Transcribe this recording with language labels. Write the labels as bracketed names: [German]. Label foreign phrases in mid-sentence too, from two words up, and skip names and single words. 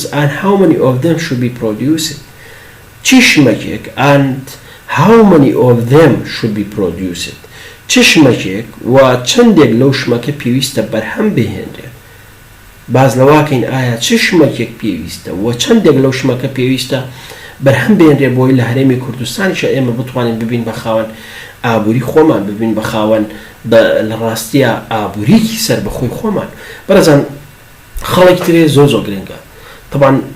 [English] and how many of them should be produced چشمەکێک and how many of them should be produced [Central Kurdish] چشمەکێک و چەندێک لەو شمەکە پێویستە بەرهەم بهێنرێت باز لەواکەین ئایا چشمەکێک پێویستە و چەندێک لەو شمەکە پێویستە بەرهەم بهێنرێت بۆی لە هەرێمی کوردستانیشە ئێمە بتوانین ببین بە خاوەن ئابووری خۆمان ببین بە خاوەن لە ڕاستیە ئابووریکی سەر بەخۆی خۆمان بەرەزان خەڵێک ترێ زۆر گرنگە طبعا